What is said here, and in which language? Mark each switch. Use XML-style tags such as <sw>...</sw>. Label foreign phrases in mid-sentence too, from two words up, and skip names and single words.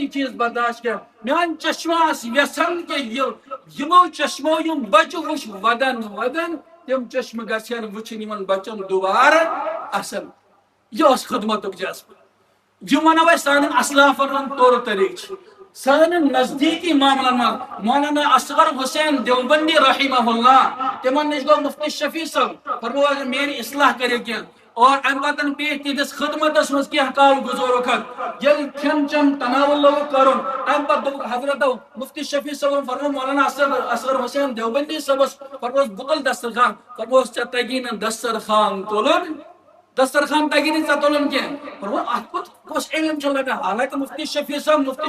<ks>یہِ چیٖز برداشت کینٛہہ میٛانہِ چشمہٕ آسہٕ یژھان کہِ یِمو چشمو یِم بچہِ وٕچھ ودان تِم چشمہٕ گژھن وٕچھِنۍ یِمن بچن دُبارٕ اصل یہِ اوس خدمتُک جذبہٕ یہِ ونو أسۍ سانٮ۪ن اسلافن ہُنٛد طور طریٖقہٕ چھُ سانٮ۪ن نزدیٖکی معاملن منٛز مولانا اصغر حسین دیوبندی رحمہ اللہ تِمن نِش گوٚو مفتی شفیع صٲب فرموو اگر میٲنۍ اصلاح کٔرِو کینٛہہ اور امہِ پتہٕ پیٚیہِ تِہنٛدِس خدمتس منٛز کینٛہہ کال گُزورُکھ ییٚلہِ کھٮ۪ن چٮ۪ن تناوُل لوگُکھ کرُن امہِ پتہٕ دوٚپُکھ حضرتو مفتی شفیع صٲبن فرموو مولانا اصغر حسین دیوبندی صٲبس فرمووُس بہٕ تُلہٕ دسترخان فرمووُس ژےٚ تگی نہٕ دسترخان تُلُن دسترخان تگی نہٕ ژےٚ تُلُن کینٛہہ فرموو اتھ کُس علم چھُ لگان حالانکہِ مفتی شفیع صٲب</ks>